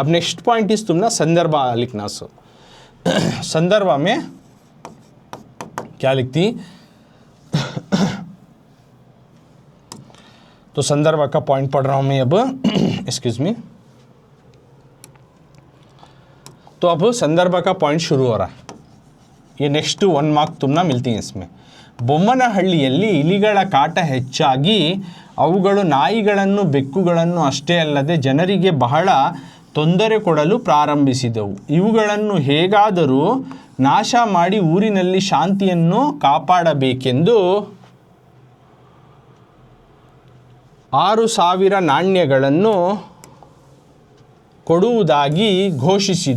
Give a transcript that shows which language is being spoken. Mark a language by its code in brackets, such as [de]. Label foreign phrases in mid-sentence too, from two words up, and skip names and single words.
[hi] अब [en] next point [hi] इस तुमने संदर्भ लिखना। सो संदर्भ में क्या लिखती, तो संदर्भ का पॉइंट पढ़ रहा हूं मैं अब, [en] excuse me. [hi] तो अब संदर्भ का पॉइंट शुरू हो रहा है, ये [en] next 1 mark [hi] तुमने मिलती है इसमें। [kn] ಬೊಮ್ಮನಹಳ್ಳಿಯಲ್ಲಿ ಇಲಿಗಳ ಕಾಟ ಹೆಚ್ಚಾಗಿ ಅವುಗಳು ನಾಯಿಗಳನ್ನು ಬೆಕ್ಕುಗಳನ್ನು ಅಷ್ಟೇ ಅಲ್ಲದೆ ಜನರಿಗೆ ಬಹಳ ತೊಂದರೆ ಕೊಡಲು ಪ್ರಾರಂಭಿಸಿದವು. ಇವುಗಳನ್ನು ಹೇಗಾದರೂ ನಾಶ ಮಾಡಿ ಊರಿನಲ್ಲಿ ಶಾಂತಿಯನ್ನು ಕಾಪಾಡಬೇಕೆಂದು 6,000 ನಾಣ್ಯಗಳನ್ನು ಕೊಡುವುದಾಗಿ ಘೋಷಿಸಿದ.